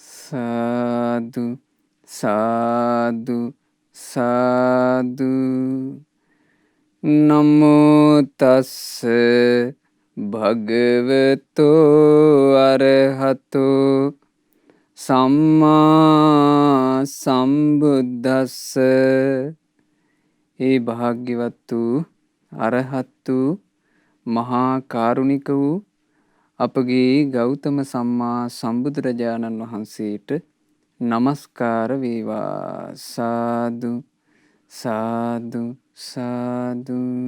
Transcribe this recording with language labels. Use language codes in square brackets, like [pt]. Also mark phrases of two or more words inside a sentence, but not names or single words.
[pi] සාදු සාදු සාදු නමෝ තස්ස භගවතෝ අරහතෝ සම්මා සම්බුද්දස්ස. [si] ඒ භාග්‍යවත් වූ අරහත් වූ මහා කාරුණික වූ අපගේ ගෞතම සම්මා සම්බුදුරජාණන් වහන්සේට නමස්කාර වේවා. සාදු සාදු සාදු.